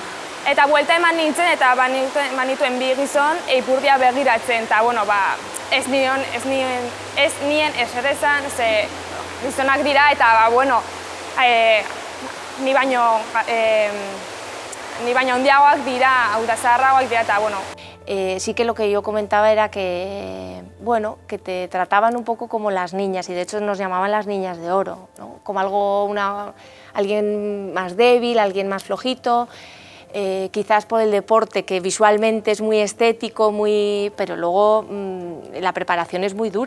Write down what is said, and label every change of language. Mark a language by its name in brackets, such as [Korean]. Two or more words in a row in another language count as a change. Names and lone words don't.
[Basque] Eta buelta eman nintzen eta banituen bi gizon ipurdia begiratzen, eta ez nien ezer esan, ze gizonak dira eta ni baino handiagoak dira, hau da zaharragoak dira eta [Spanish] sí que lo que yo comentaba era que, bueno, que te trataban un poco como las niñas, y de hecho nos llamaban las niñas de oro, ¿no? Como alguien más débil, alguien más flojito, quizás por el deporte, que visualmente es muy estético, pero luego la preparación es muy dura.